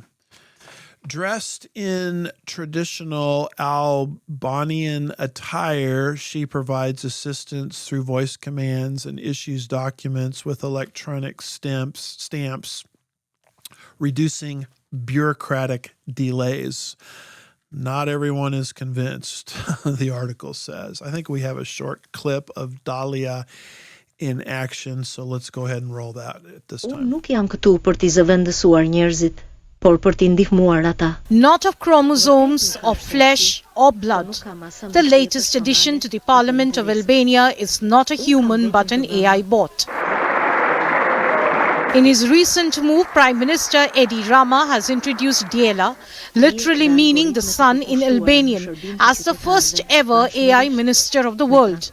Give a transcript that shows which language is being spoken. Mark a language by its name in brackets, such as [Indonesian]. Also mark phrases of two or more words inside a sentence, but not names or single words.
[English] Dressed in traditional Albanian attire, she provides assistance through voice commands and issues documents with electronic stamps, reducing bureaucratic delays. Not everyone is convinced, the article says. I think we have a short clip of Dahlia in action, so let's go ahead and roll that at this time. [Albanian] Unë nuk jam këtu për t'i zëvendësuar njerëzit, por për t'i ndihmuar ata. [English] Not of chromosomes, of flesh, or blood. The latest addition to the Parliament of Albania is not a human but an AI bot. In his recent move, Prime Minister Edi Rama has introduced Djela, literally meaning the sun in Albanian, as the first ever AI minister of the world.